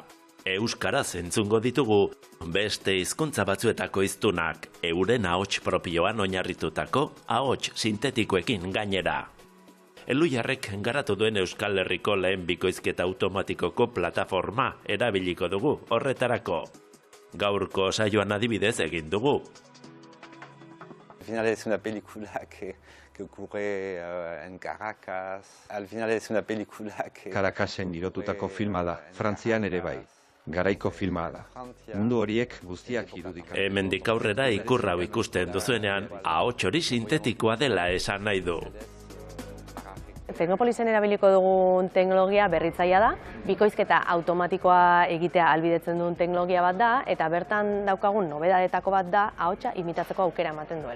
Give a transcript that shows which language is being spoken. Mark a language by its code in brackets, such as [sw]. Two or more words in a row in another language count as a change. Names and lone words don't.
[eu] Euskaraz entzungo ditugu, beste hizkuntza batzuetako hiztunak, euren ahots propioan oinarritutako ahots sintetikoekin gainera. Eluiarrek garatu duen Euskal Herriko lehen bikoizketa automatikoko plataforma erabiliko dugu horretarako. Gaurko saioan adibidez egin dugu. [es] final es una película que ocurre en Caracas. Al final es una película que... [eu] Caracasen girotutako filma da, Frantzian ere bai. Garaiko filma da. Mundu horiek guztiak irudikatzen. Hemendik aurrera ikur hau ikusten duzuenean, ahots hori sintetikoa dela esan nahi du. Teknopolisen erabiliko dugun teknologia berritzailea da, bikoizketa automatikoa egitea ahalbidetzen duen teknologia bat da, eta bertan daukagun nobedadetako bat da ahotsa imitatzeko aukera ematen duela.